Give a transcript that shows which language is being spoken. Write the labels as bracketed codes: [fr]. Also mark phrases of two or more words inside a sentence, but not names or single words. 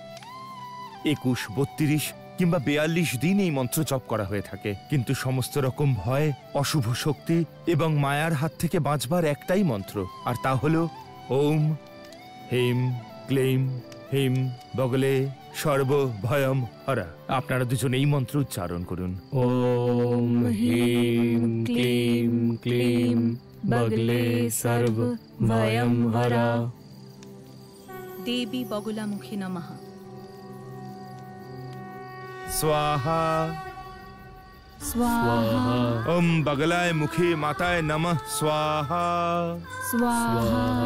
[bn] করা হয়, 21, 32 কিংবা 42 দিন এই মন্ত্র জপ করা হয়ে থাকে, কিন্তু সমস্ত রকম ভয়, অশুভ শক্তি এবং মায়ার হাত থেকে বাঁচবার একটাই মন্ত্র, আর তা হলো [sa] ওম হিম ক্লিম হিম বগলে সর্ব ভয়ম হরা। [bn] আপনারা দুজন এই মন্ত্র উচ্চারণ করুন। [sa] ওম হিম ক্লিম ক্লিম বগলে সর্ব ভয়ম হরা। দেবী বগলামুখী নমঃ। स्वाहा स्वाहा। ओम बगलाय मुखे माताय नमः स्वाहा स्वाहा।